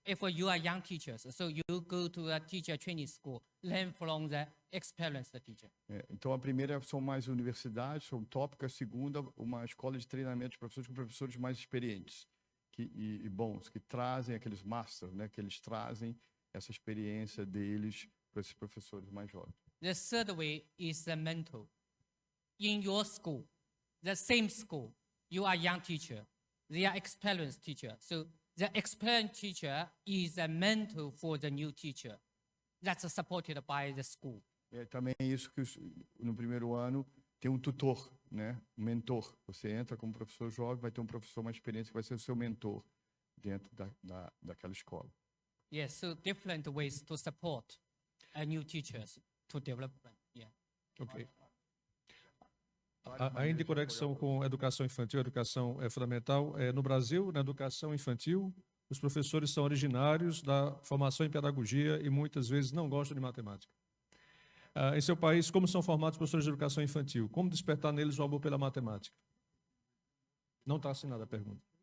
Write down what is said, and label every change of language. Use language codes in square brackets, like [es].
[en] If you are young teachers, so you go to a teacher training school, learn from the experienced teacher. [pt] Então, a primeira são mais universidades, são tópicas. A segunda, uma escola de treinamento de professores com professores mais experientes e bons, que trazem aqueles masters, né, que eles trazem essa experiência deles para esses professores mais jovens. [en] The third way is the mentor. In your school, the same school, you are young teacher, they are experienced teacher. So the experienced teacher is a mentor for the new teacher. That's supported by the school. [pt] Também é isso que no primeiro ano tem um tutor, né? Um mentor. Você entra como professor jovem, vai ter um professor mais experiente que vai ser o seu mentor dentro daquela escola. [en] Yes, so different ways to support new teachers to development. Yeah. Ok. [pt] Ainda em conexão com educação infantil, educação fundamental, no Brasil, na educação infantil, os professores são originários da formação em pedagogia e muitas vezes não gostam de matemática. Em seu país, como são formados os professores de educação infantil? Como despertar neles o amor pela matemática? Não está assinada a pergunta.